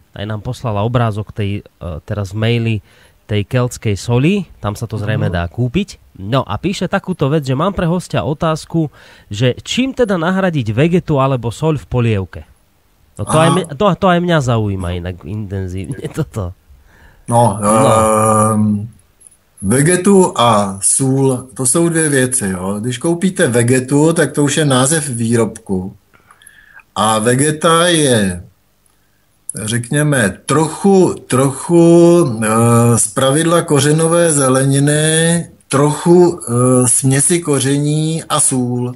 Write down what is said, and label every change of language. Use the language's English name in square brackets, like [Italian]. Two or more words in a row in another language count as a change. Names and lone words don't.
[Slovak] Aj nám poslala obrázok tej teraz v maili tej keltskej soli, tam sa to zrejme dá kúpiť. No a píše takúto vec, že mám pre hostia otázku, že čím teda nahradiť vegetu alebo soľ v polievke? No to aj mňa zaujíma inak intenzívne toto. [Czech] Vegetu a sůl, to jsou dvě věci. Jo. Když koupíte vegetu, tak to už je název výrobku. A vegeta je, řekněme, trochu zpravidla kořenové zeleniny, trochu směsi koření a sůl.